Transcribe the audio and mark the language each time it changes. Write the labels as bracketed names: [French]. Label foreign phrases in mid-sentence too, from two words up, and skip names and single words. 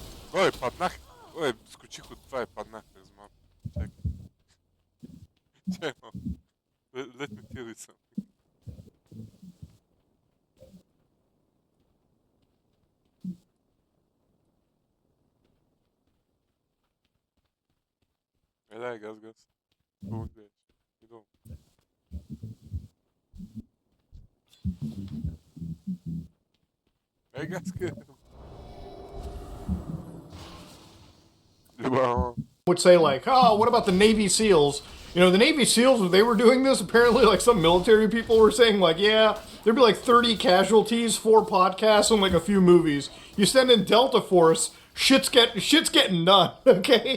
[Bulgarian] Ой, паднах. Ой, скочих от това и паднах през малко. Чакай. Чакай, [English] let me tell you something. [Bulgarian] Дай, газ. Какво гледаш? Идол. Газ, къде? [English] Would say like, oh, what about the Navy SEALs? You know, the Navy SEALs, if they were doing this, apparently like some military people were saying like, yeah, there'd be like 30 casualties, 4 podcasts, and like a few movies. You send in Delta Force, shit's getting done, okay?